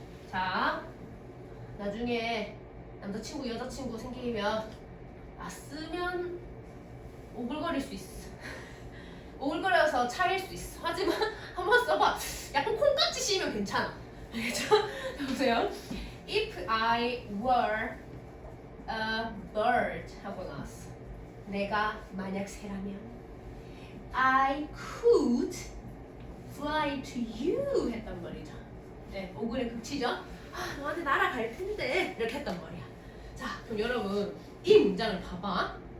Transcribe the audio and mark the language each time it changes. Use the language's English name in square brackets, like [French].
[Korean] 자, 나중에 남자친구 여자친구 생기면 쓰면 오글거릴 수 있어. 오글거려서 차일 수 있어. 하지만 한번 써봐. 약간 콩깍지 씌우면 괜찮아. 알겠죠? 보세요. [English] If I were a bird [Korean] 하고 나왔어. 내가 만약 새라면 [English] I could fly to you [Korean] 했단 말이죠. 네, 오글의 극치죠? 너한테 날아갈 텐데 이렇게 했단 말이야. 자, 그럼 여러분 이 문장을 봐봐.